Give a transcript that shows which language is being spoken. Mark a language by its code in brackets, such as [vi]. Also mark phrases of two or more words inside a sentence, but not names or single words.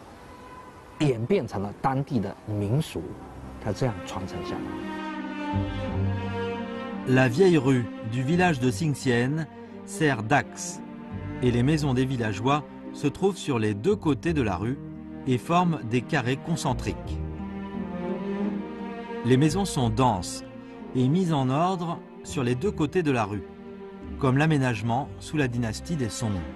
[zh] 演变成了当地的民俗，它这样传承下来。 [fr] La vieille rue du village de Xingxian sert d'axe, et les maisons des villageois se trouvent sur les deux côtés de la rue et forment des carrés concentriques. Les maisons sont denses et mises en ordre sur les deux côtés de la rue, comme l'aménagement sous la dynastie des Song.